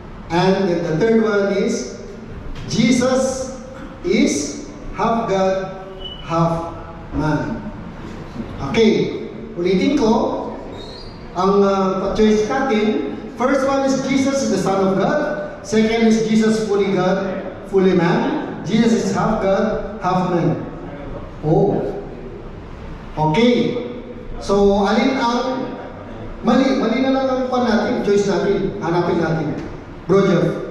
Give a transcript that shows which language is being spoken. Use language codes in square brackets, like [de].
[en] And then the third one is Jesus is half God, half man. [tl] Okay, ulitin ko ang choice natin. [en] First one is Jesus is the Son of God. Second is Jesus fully God, fully man. Jesus is half God, half man. [tl] Oh. Okay. So, alin ang mali? Mali na lang ang pan natin, choice natin, hanapin natin. Bro Jeff.